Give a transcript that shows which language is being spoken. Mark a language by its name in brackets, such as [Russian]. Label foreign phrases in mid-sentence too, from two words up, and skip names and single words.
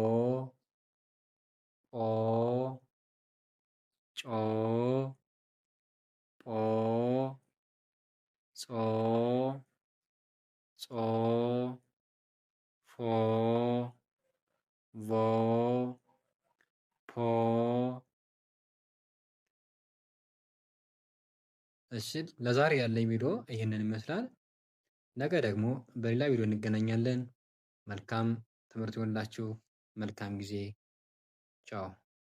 [Amharic] ጶ ጮ ጶ ጾ ጾ ፎ ቮ ፖ። እሺ ለዛሬ ያለኝ ቪዲዮ ይህንን ይመስላል። ነገ ደግሞ በሌላ ቪዲዮ እንገናኛለን። መልካም ትምህርት ይሆንላችሁ። መልካም ጊዜ። ቻው